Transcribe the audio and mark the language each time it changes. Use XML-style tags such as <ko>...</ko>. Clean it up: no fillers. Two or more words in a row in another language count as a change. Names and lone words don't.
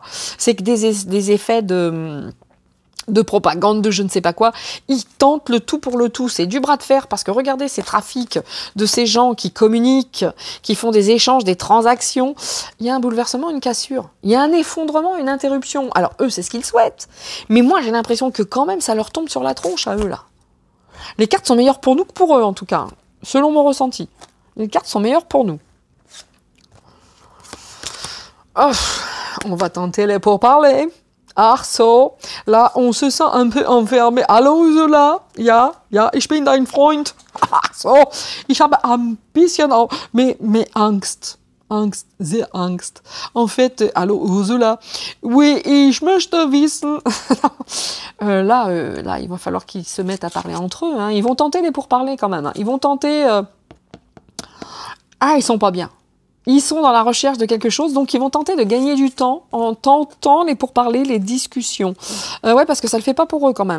<fr>C'est que des effets de propagande, de je ne sais pas quoi, ils tentent le tout pour le tout, c'est du bras de fer, parce que regardez ces trafics de ces gens qui communiquent, qui font des échanges, des transactions, il y a un bouleversement, une cassure, il y a un effondrement, une interruption, alors eux c'est ce qu'ils souhaitent, mais moi j'ai l'impression que quand même ça leur tombe sur la tronche à eux là. Les cartes sont meilleures pour nous que pour eux en tout cas, selon mon ressenti, les cartes sont meilleures pour nous. Oh, on va tenter les pourparlers.</fr> <de>Ach so,</de> <fr>là, on se sent un peu enfermé.</fr> <de>Hallo Ursula, ja, ich bin dein Freund. Ach so, ich habe ein bisschen auch, mais Angst, sehr Angst.</de> <fr>En fait,</fr> <de>hallo Ursula, oui, ich möchte wissen.</de> <fr>Là, il va falloir qu'ils se mettent à parler entre eux. Hein. Ils vont tenter les pourparlers quand même. Hein. Ils vont tenter. Ils sont pas bien. Ils sont dans la recherche de quelque chose, donc ils vont tenter de gagner du temps en tentant les pourparlers, les discussions. Ouais, parce que ça le fait pas pour eux quand même.</fr>